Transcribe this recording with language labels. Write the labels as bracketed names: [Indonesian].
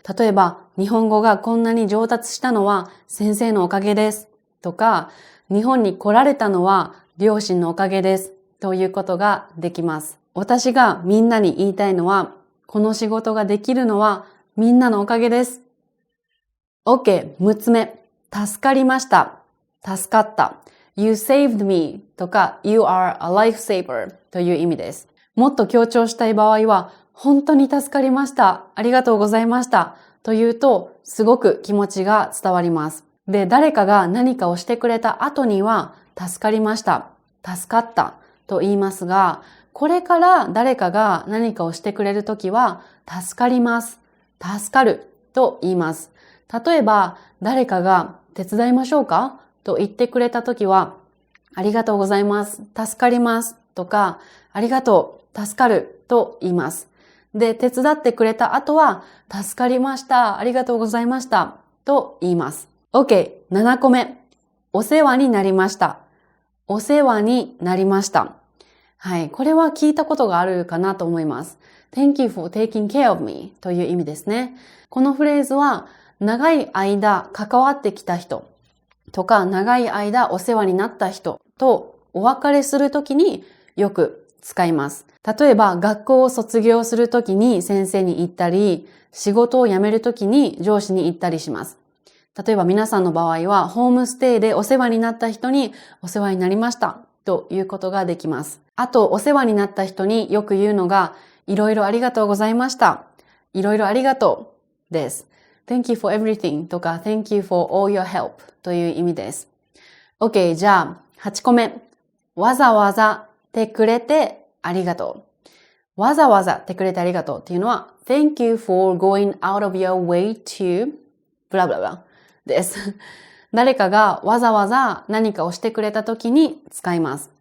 [Japanese] 例えば、日本語がこんなに上達したのは先生のおかげですとか、日本に来られたのは両親のおかげですということができます。私がみんなに言いたいのは、この仕事ができるのはみんなのおかげです。 OK、6つ目。助かりました。助かった。 [English] You saved me [Japanese] とか [English] You are a lifesaver [Japanese] という意味です。もっと強調したい場合は、本当に助かりました。ありがとうございました。というと、すごく気持ちが伝わります。で、誰かが何かをしてくれた後には、助かりました。助かった。と言いますが、これから誰かが何かをしてくれるときは、助かります。助かると言います。例えば、誰かが手伝いましょうかと言ってくれたときは、ありがとうございます。助かりますとか、ありがとう、助かると言います。で、手伝ってくれた後は、助かりました。ありがとうございましたと言います。 OK、7個目。お世話になりました。お世話になりました。はい。これは聞いたことがあるかなと思います。 [English] Thank you for taking care of me [Japanese] という意味ですね。このフレーズは、長い間関わってきた人とか、長い間お世話になった人とお別れするときによく使います。例えば、学校を卒業するときに先生に言ったり、仕事を辞めるときに上司に言ったりします。例えば皆さんの場合は、ホームステイでお世話になった人にお世話になりましたということができます。あと、お世話になった人によく言うのが、いろいろありがとうございました。いろいろありがとう。です。 [English] Thank you for everything [Japanese] とか [English] Thank you for all your help [Japanese] という意味です。 OK、じゃあ8個目。わざわざてくれてありがとう。わざわざてくれてありがとうっていうのは [English] Thank you for going out of your way to [Japanese] ブラブラブラです。誰かがわざわざ何かをしてくれた時に使います。